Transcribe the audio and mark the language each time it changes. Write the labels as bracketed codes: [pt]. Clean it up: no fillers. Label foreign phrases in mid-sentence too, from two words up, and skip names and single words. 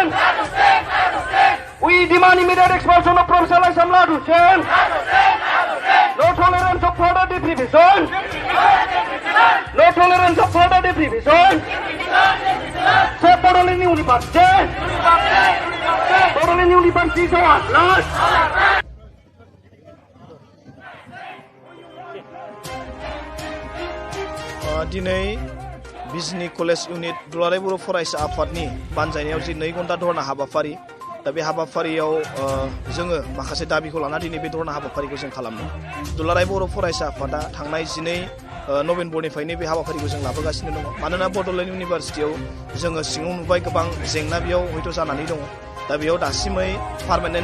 [en] We demand immediate expulsion of Professor Laisam Ladhu Sen. No tolerance of further deprivation. No tolerance of further deprivation. Save Bodoland University. Bodoland University is our last. [brx] दिनै बिजनी कलेज इउनिट दुलाराय बर' फरायसा आफादनि बानजायनायाव जि 2 घन्टा धरना हाबाफारि दा बे हाबाफारियाव जोङो माखासे दाबिखौ लाना दिनै बे धरना हाबाफारिखौ जों खालामदों दुलाराय बर' फरायसा आफादा थांनाय 12 नभेम्बरनिफ्रायनो बे हाबाफारिखौ जों लाबोगासिनो दङ मानोना बड'लेण्ड इउनिभारसिटियाव जोङो सिङाव नुबाय गोबां जेंना बेयाव हयथ' जानानै दङ दा बेयाव दासिमै पार्मानेन्ट